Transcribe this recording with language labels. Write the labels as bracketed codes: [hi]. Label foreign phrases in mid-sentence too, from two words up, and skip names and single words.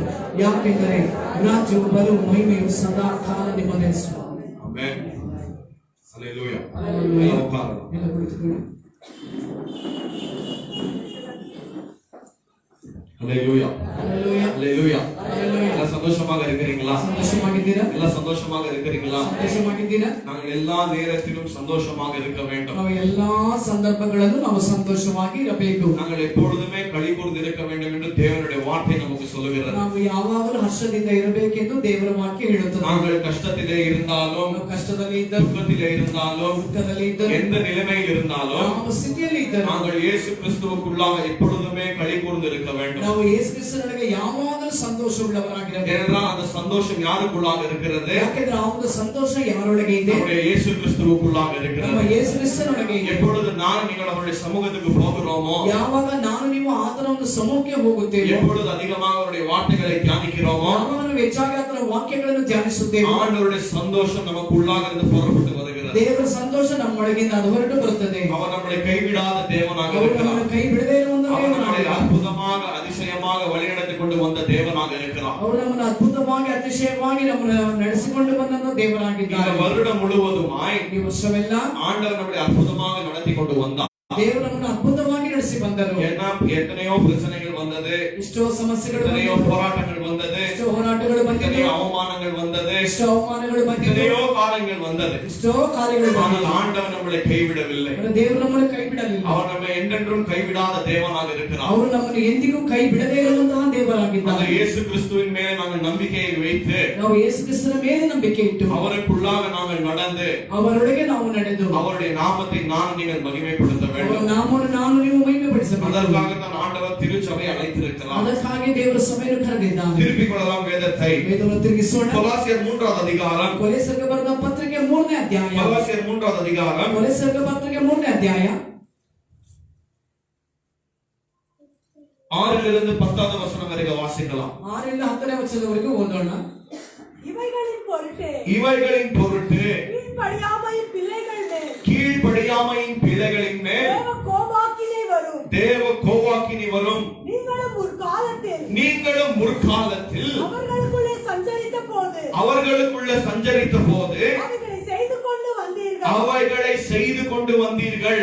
[kn] ಯಾಕೆಂದರೆ ರಾಜ್ಯವು ಬಲವು ಮಹಿಮೆಯು ಸದಾ ಕಾಲ ನಿಮ್ಮದೇ ಸ್ವಾಮಿ. ಆಮೆನ್. ಹಲ್ಲೆಲೂಯಾ. ಎಲ್ಲ ಕುಳಿತುಕೊಳ್ಳಿ. ಹಲ್ಲೆಲೂಯಾ. ಹಲ್ಲೆಲೂಯಾ. ಹಲ್ಲೆಲೂಯಾ. [ta] சந்தோஷமாக இருக்கிறீங்களா? [kn] ಸಂತೋಷವಾಗಿದ್ದೀರಾ? [ta] ಎಲ್ಲ சந்தோஷமாக இருக்கிறீங்களா? [kn] ಸಂತೋಷವಾಗಿದ್ದೀರಾ? [ta] நாங்கள் எல்லா நேரத்திலும் சந்தோஷமாக இருக்க வேண்டும். [kn] ನಾವು ಎಲ್ಲಾ ಸಂದರ್ಭಗಳಲ್ಲೂ ನಾವು ಸಂತೋಷವಾಗಿ ಇರಬೇಕು. [ta] நாங்கள் எப்பொழுதுமே களிகூர்ந்து இருக்க வேண்டும் என்று தேவனுடைய வார்த்தை நமக்கு சொல்லுகிறது. [kn] ನಾವು ಯಾವಾಗಲೂ ಹರ್ಷದಿಂದ ಇರಬೇಕೆಂದು ದೇವರ ವಾಕ್ಯ ಹೇಳುತ್ತದೆ. [ta] நாங்கள் கஷ்டத்திலே இருந்தாலும், [kn] ನಾವು ಕಷ್ಟದಲ್ಲಿ ಇದ್ದರೂ, [ta] துக்கத்திலே இருந்தாலும், [kn] ದುಃಖದಲ್ಲಿ ಇದ್ದರೂ, [ta] எந்த நிலைமையில் இருந்தாலும் [kn] ಯಾವ ಸ್ಥಿತಿಯಲ್ಲಿ ಇದ್ದರೂ [ta] நாங்கள் இயேசு கிறிஸ்துவுக்குள்ளாக எப்பொழுதுமே களிகூர்ந்து இருக்க வேண்டும். [kn] ನಾವು ಯೇಸು ಕ್ರಿಸ್ತನಿಗೆ ಯಾವಾಗಲೂ ಸಂತೋಷವುಳ್ಳವರಾಗಿರಬೇಕು. [ta] ஏனென்றால் அந்த சந்தோஷம் யாருக்குள்ளாக இருக்கிறது? [kn] ಯಾಕೆಂದ್ರೆ ಆ ಒಂದು ಸಂತೋಷ ಯಾರೊಳಗೆ ಇದೆ? [ta] நம்முடைய இயேசு கிறிஸ்துவுக்குள்ளாக [kn] ನಮ್ಮ [ta] இருக்கிறது. [kn] ಯೇಸು ಕ್ರಿಸ್ತನೊಳಗೆ ಇದೆ. [ta] எப்பொழுது நான் நீங்கள் அவருடைய சமூகத்துக்கு போகிறோமோ, [kn] ಯಾವಾಗ ನಾನು ನೀವು ಆತನ ಒಂದು ಸಮೂಹಕ್ಕೆ ಹೋಗುತ್ತೇವೆ, [ta] எப்பொழுது அதிகமாக அவருடைய வார்த்தைகளை தியானிக்கிறோமோ, [kn] ಯಾವಾಗ ನಾವು ಹೆಚ್ಚಾಗಿ ಆತನ ವಾಕ್ಯಗಳನ್ನು ಧ್ಯಾನಿಸುತ್ತೇವೆ, [ta] ஆண்டவருடைய சந்தோஷம் நமக்குள்ளாக இருந்து புறப்பட்டு வருகிறது. [kn] ದೇವರ ಸಂತೋಷ ನಮ್ಮೊಳಗಿಂದ ಅದು ಹೊರಟು ಬರುತ್ತದೆ. [ta] அவர் நம்மளை கைவிடாத தேவனாக [kn] ಅವರು [ta] இருக்கிறார். [kn] ನಮ್ಮನ್ನು ಕೈ ಬಿಡದೇ ಇರುವಂತ [ta] அவர் நம்மை [kn] ದೇವನಾಗಿದ್ದಾರೆ. [ta] அற்புதமாக அதிசயமாக வழிநடத்தி கொண்டு வந்த தேவனாக இருக்கிறார். [kn] ಅವರು ನಮ್ಮನ್ನು ಅದ್ಭುತವಾಗಿ ಅತಿಶಯವಾಗಿ ನಮ್ಮನ್ನು ನಡೆಸಿಕೊಂಡು ಬಂದಂತ [ta] இந்த [kn] ದೇವರಾಗಿದ್ದಾರೆ. [ta] வருடம் முழுவதுமாய் [kn] ಈ ವರ್ಷವೆಲ್ಲ [ta] ஆண்டவர் நம்மை அற்புதமாக நடத்தி கொண்டு வந்தார். [kn] ದೇವರು ನಮ್ಮನ್ನು ಅದ್ಭುತವಾಗಿ ನಡೆಸಿ ಬಂದರು. [ta] எத்தனையோ பிரச்சனைகள் வந்தது, [kn] ಎಷ್ಟೋ ಸಮಸ್ಯೆಗಳು [ta] எத்தனையோ [kn] ಬಂದವು, [ta] போராட்டங்கள் வந்தது, [kn] ಎಷ್ಟೋ ಹೋರಾಟಗಳು ಬಂದಿವೆ, [ta] எத்தனையோ அவமானங்கள் வந்தது, [kn] ಎಷ್ಟೋ ಅವಮಾನಗಳು ಬಂದಿವೆ, [ta] எத்தனையோ காரியங்கள் வந்தது. [kn] ಎಷ್ಟೋ ಕಾರ್ಯಗಳು [ta] ஆனால் [kn] ಬಂದಿವೆ. [ta] ஆண்டவர் நம்மளை கைவிடவில்லை. [kn] ಆದರೆ ದೇವರು ನಮ್ಮನ್ನು ಕೈ ಬಿಡಲಿಲ್ಲ. [ta] அவர் நம்மை என்றென்றும் கைவிடாத தேவனாக இருக்கிறார். [kn] ಅವರು ನಮ್ಮನ್ನು ಎಂದಿಗೂ ಕೈ ಬಿಡದೇ ಇರುವಂತಹ [ta] அந்த [kn] ದೇವರಾಗಿದ್ದಾರೆ. [ta] இயேசு கிறிஸ்துவின் மேலே நாங்கள் நம்பிக்கையை வைத்து [kn] ನಾವು ಯೇಸು ಕ್ರಿಸ್ತನ ಮೇಲೆ ನಂಬಿಕೆ ಇಟ್ಟು [ta] அவருக்குள்ளாக நாங்கள் நடந்து [kn] ಅವರೊಳಗೆ ನಾವು ನಡೆದು [ta] அவருடைய நாமத்தை நீங்கள் மகிமைப்படுத்த [kn] ಅವರ [ta] வேண்டும். [kn] ನಾಮವನ್ನು ನಾನು ನೀವು ಮಹಿಮೆಪಡಿಸಬೇಕು. [ta] அதற்காகத்தான் ஆண்டவர் திருச்சபை அழைத்திருக்கிறார். [kn] ಅದಕ್ಕಾಗಿ ದೇವರ ಸಭೆಯನ್ನು ಕರೆದಿದ್ದಾನೆ. [ta] திருப்பிக் கொள்ளலாம் வேதத்தை. [kn] ವೇದವನ್ನು ತಿರುಗಿಸೋಣ. [ta] கொலாசியர் 3வது அதிகாரம். [kn] ಕೊಲೆಸರಿಗೆ ಬರೆದ ಪತ್ರಿಕೆ 3ನೇ ಅಧ್ಯಾಯ. [ta] கொலாசியர் 3வது அதிகாரம். [kn] ಕೊಲೆಸರಿಗೆ ಪತ್ರಿಕೆ 3ನೇ ಅಧ್ಯಾಯ [ta] 6லிருந்து 10வது வசனம் வரைக்கும் வாசிக்கலாம். [kn] 6ರಿಂದ 10ನೇ ವಚನದವರೆಗೂ ಓದೋಣ. [ta] இவைகளின் பொருட்டு கீழ்ப்படியாமையின் பிள்ளைகளின் மேல் தேவ கோபாக்கினி வரும். நீங்களும் முற்காலத்தில் அவர்களுக்குள்ளே சஞ்சரித்த போது அவைகளை செய்து கொண்டு வந்தீர்கள்.